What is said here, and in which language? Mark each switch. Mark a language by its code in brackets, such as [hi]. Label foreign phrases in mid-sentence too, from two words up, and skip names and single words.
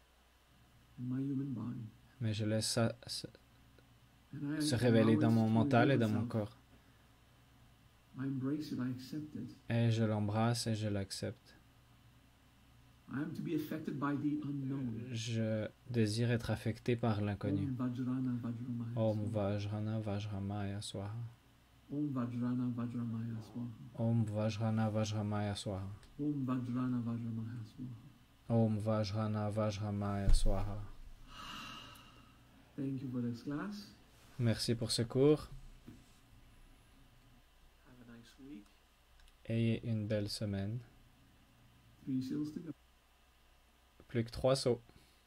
[fr] Mais je laisse ça se révéler dans mon mental et dans mon corps. Et je l'embrasse et je l'accepte. Je désire être affecté par l'inconnu. [sa] ॐ वज्रन वज्रमय स्वाहा. ॐ वज्रन वज्रमय स्वाहा। ॐ वज्रन वज्रमय स्वाहा. ॐ वज्रन वज्रमय स्वाहा. [fr] Merci pour ce cours. Ayez une belle semaine. Plus que 3 sauts.